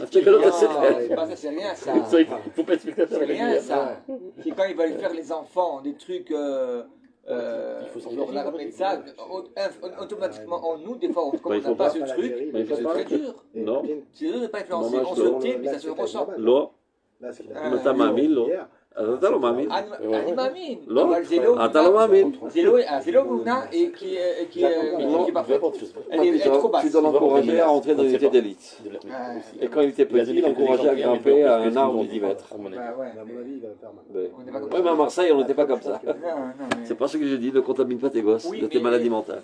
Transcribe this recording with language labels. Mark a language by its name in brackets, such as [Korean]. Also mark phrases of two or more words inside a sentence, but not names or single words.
[French] C'est rien ça. Il ne faut pas être spectateur. C'est rien ça. C'est quand ils veulent faire les enfants des trucs. Il faut s'engager. Ça, automatiquement, nous, des fois, comme on n'a pas ce truc, c'est très dur. Non. C'est dur de ne pas influencer. On se tait, mais ça se ressent. Là, [Hebrew] אתה מאמין לו? אז אתה לא מאמין. אני מאמין. לא, אבל זה לא אתה לא מאמין. זה לא אמונה [French] qui est parfaite. Elle est trop basse. Tu dois l'encourager à entrer dans une unité d'élite. Et quand il était petit, il l'encourageait à grimper à un arbre de 10 mètres. À mon avis, il va faire mal. Oui, mais à Marseille, on n'était pas comme ça. C'est pas ce que je dis, ne contamine pas tes gosses de tes maladies mentales.